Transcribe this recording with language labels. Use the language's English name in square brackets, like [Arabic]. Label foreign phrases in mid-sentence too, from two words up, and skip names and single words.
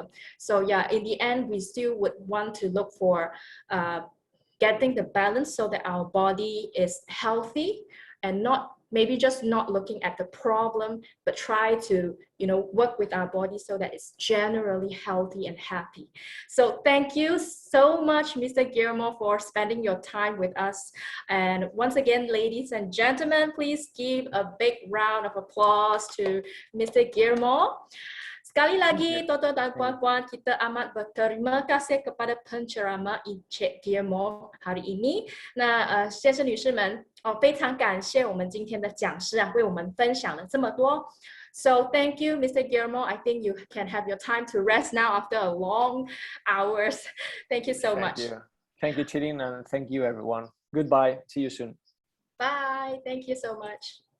[English] So yeah, in the end, we still would want to look for getting the balance so that our body is healthy, and not maybe just not looking at the problem, but try to, work with our body so that it's generally healthy and happy. So thank you so much, Mr. Guillermo, for spending your time with us. And once again, ladies and gentlemen, please give a big round of applause to Mr. Guillermo. [Malay] Sekali lagi, Toto dan puan-puan, kita amat berterima kasih kepada penceramah Encik Guillermo hari ini。 [Chinese] 那先生女士们，非常感谢我们今天的讲师为我们分享了这么多。 [English] So thank you, Mr. Guillermo. I think you can have your time to rest now after a long hours. Thank you so much. Thank you, Chirin, and thank you, everyone. Goodbye. See you soon. Bye. Thank you so much.